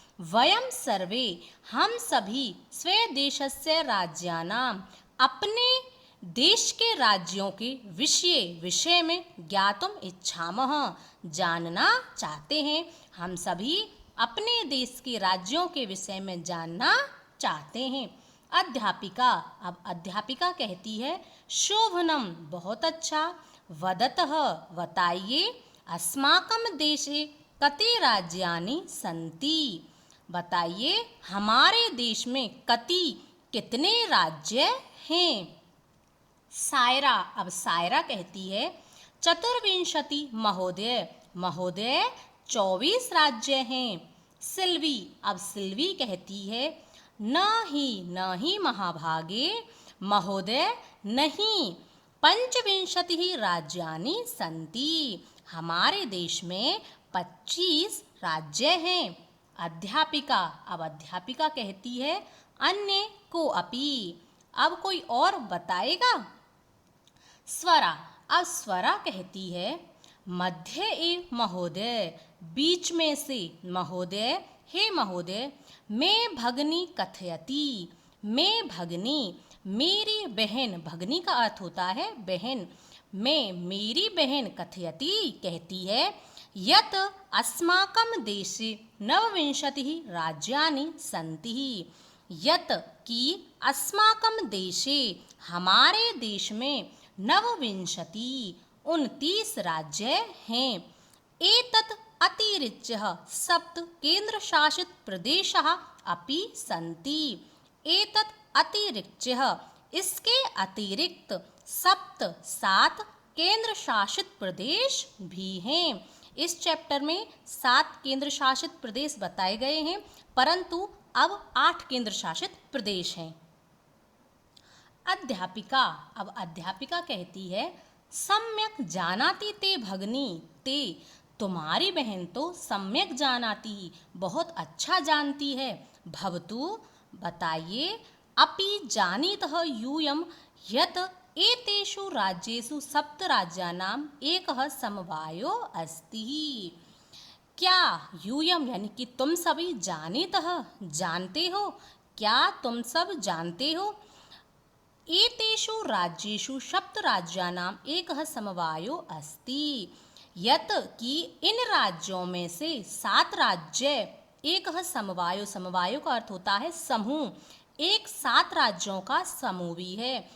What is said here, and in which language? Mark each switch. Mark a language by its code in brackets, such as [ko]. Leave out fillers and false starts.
[sa] वयं सर्वे, [hi] हम सभी [sa] स्वदेशस्य राज्यानां, [hi] अपने देश के राज्यों के विषय में [sa] ज्ञातुम इच्छामः, [hi] जानना चाहते हैं। हम सभी अपने देश के राज्यों के विषय में जानना चाहते हैं। अध्यापिका, अब अध्यापिका कहती है [sa] शोभनम, [hi] बहुत अच्छा। [sa] वदतः, [hi] बताइए [sa] अस्माकं देशे कति राज्यानि सन्ति। [hi] बताइए हमारे देश में कितने राज्य हैं। सायरा, अब सायरा कहती है [sa] चतुर्विंशति महोदय, [hi] महोदय 24 राज्य हैं। सिल्वी, अब सिल्वी कहती है [sa] न ही महाभागे, [hi] महोदय नहीं, [sa] पंचविंशति राज्यानि सन्ति, [hi] हमारे देश में 25 राज्य हैं। अध्यापिका, अब अध्यापिका कहती है [sa] अन्य को अपि, [hi] अब कोई और बताएगा। स्वरा, अब स्वरा कहती है [sa] मध्य एव महोदय, [hi] बीच में से। महोदय, हे महोदय। मैं भगनी कथयति, मैं भगनी, मेरी बहन। भगनी का अर्थ होता है बहन। मैं, मेरी बहन कथयति, कहती है [sa] यत अस्माकं देशे नवविंशतिः राज्यानि सन्ति। [hi] यत, कि [sa] अस्माकं देशे, [hi] हमारे देश में नवविंशति 29 राज्य हैं। [sa] एतत् अतिरिच्य सप्त केंद्रशासित प्रदेशाः अपि सन्ति। एतत् अतिरिच्य, [hi] इसके अतिरिक्त 7 केंद्र शासित प्रदेश भी हैं। इस चैप्टर में 7 केंद्र शासित प्रदेश बताए गए हैं, परंतु अब 8 केंद्र शासित प्रदेश हैं। अध्यापिका, अब अध्यापिका कहती है [sa] सम्यक जानाति ते भगनी, [hi] ते, तुम्हारी बहन तो सम्यक जानाति, बहुत अच्छा जानती है। भवतु, बताइए। [sa] अपि जानीतः यूयं यत् एतेषु राज्येषु 7 राज्यानाम् एकः समवायो अस्ति। [hi] क्या, यूयम यानी कि तुम सभी जानीतः, जानते हो, क्या तुम सब जानते हो। [sa] एतेषु राज्येषु 7 राज्यानाम् एकः समवायो अस्ति, [hi] यत्, कि इन राज्यों में से 7 राज्य, एकः समवायो, समवायो का अर्थ होता है समूह, एक 7 राज्यों का समूह भी है।